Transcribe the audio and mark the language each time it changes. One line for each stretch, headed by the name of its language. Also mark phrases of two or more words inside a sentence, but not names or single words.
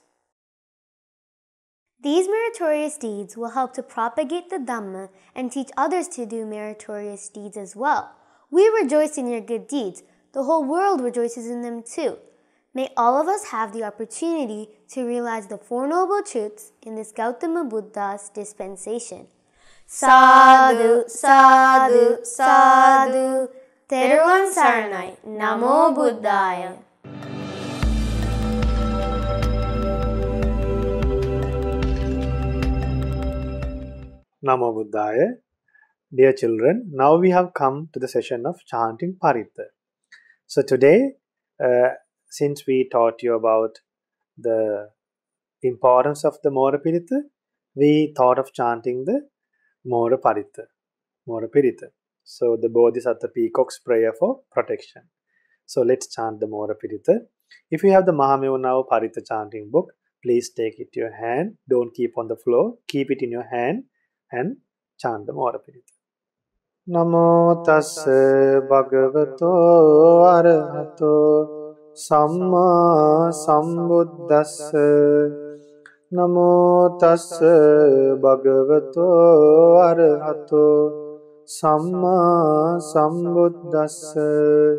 English: These meritorious deeds will help to propagate the Dhamma and teach others to do meritorious deeds as well. We rejoice in your good deeds. The whole world rejoices in them too. May all of us have the opportunity to realize the Four Noble Truths in this Gautama Buddha's dispensation.
Pali: Sadhu, sadhu, sadhu.
Sinhala: Teruvan Saranai.
Pali: Namo Buddhaya. Namo Buddhaya.
English: Dear children, now we have come to the session of chanting Paritta. So today, since we taught you about the importance of the Mora Piritta, we thought of chanting the Mora Paritta, Mora Piritta. So the Bodhisattva Peacock's prayer for protection. So let's chant the Mora Piritta. If you have the Mahamevunava Paritta chanting book, please take it to your hand. Don't keep on the floor. Keep it in your hand and chant the Mora Pirita.
Pali: Namo tassa bhagavato arahato samma sambuddhassa. Namo tassa bhagavato arahato samma sambuddhassa.